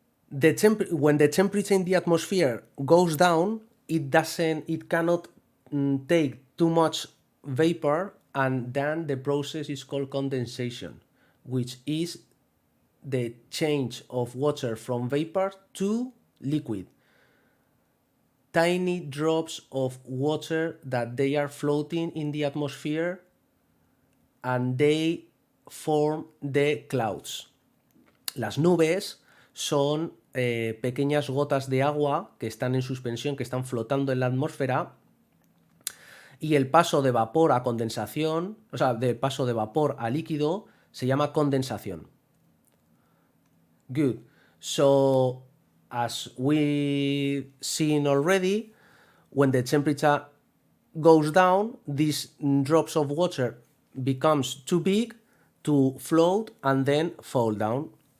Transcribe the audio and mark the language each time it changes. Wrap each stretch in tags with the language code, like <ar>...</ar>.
<en>When the temperature in the atmosphere goes down, it cannot take too much vapor, and then the process is called condensation, which is the change of water from vapor to liquid. Tiny drops of water that they are floating in the atmosphere, and they form the clouds.</en> <es>Las nubes son pequeñas gotas de agua que están en suspensión, que están flotando en la atmósfera, y el paso de vapor a condensación, o sea, del paso de vapor a líquido, se llama condensación.</es> <en>Good. So, as we've seen already, when the temperature goes down, these drops of water becomes too big to float and then fall down.</en>